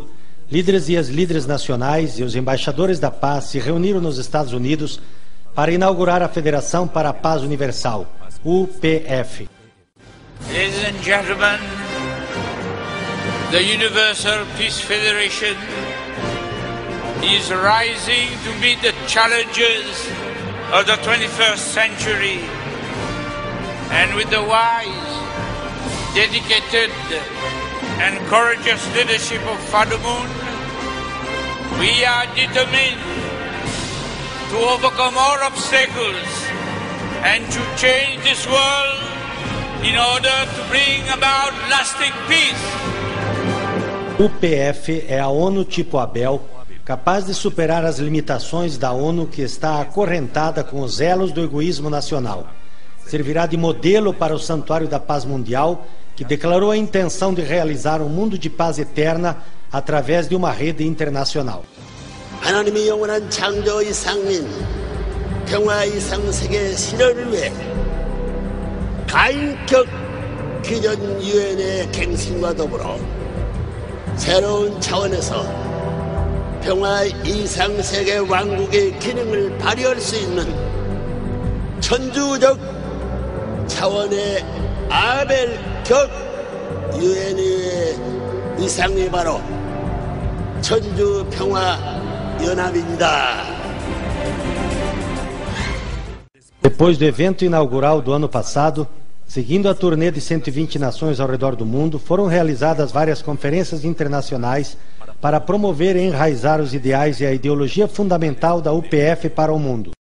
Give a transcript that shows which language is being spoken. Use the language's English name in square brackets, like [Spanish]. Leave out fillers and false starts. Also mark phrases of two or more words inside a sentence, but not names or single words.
[Portuguese] líderes e as líderes nacionais e os embaixadores da paz se reuniram nos Estados Unidos para inaugurar a Federação para a Paz Universal, UPF. [English] Ladies and gentlemen, the Universal Peace Federation is rising to meet the challenges of the 21st century, and with the wise, dedicated and courageous leadership of Father Moon, we are determined to overcome all obstacles and to change this world in order to bring about lasting peace. [Portuguese] UPF é a ONU tipo Abel, capaz de superar as limitações da ONU que está acorrentada com os elos do egoísmo nacional. Servirá de modelo para o Santuário da Paz Mundial, que declarou a intenção de realizar um mundo de paz eterna através de uma rede internacional. [Korean] 하나님의 영원한 창조 이상민, 평화 이상 세계 실현을 위해 가인격 기존 유엔의 갱신과 더불어 새로운 차원에서 평화 이상 세계 왕국의 기능을 발휘할 수 있는 천주적 차원의 아벨격 유엔의 위상이 바로 천주평화연합입니다. [Portuguese] Depois do evento inaugural do ano passado, seguindo a turnê de 120 nações ao redor do mundo, foram realizadas várias conferências internacionais para promover e enraizar os ideais e a ideologia fundamental da UPF para o mundo.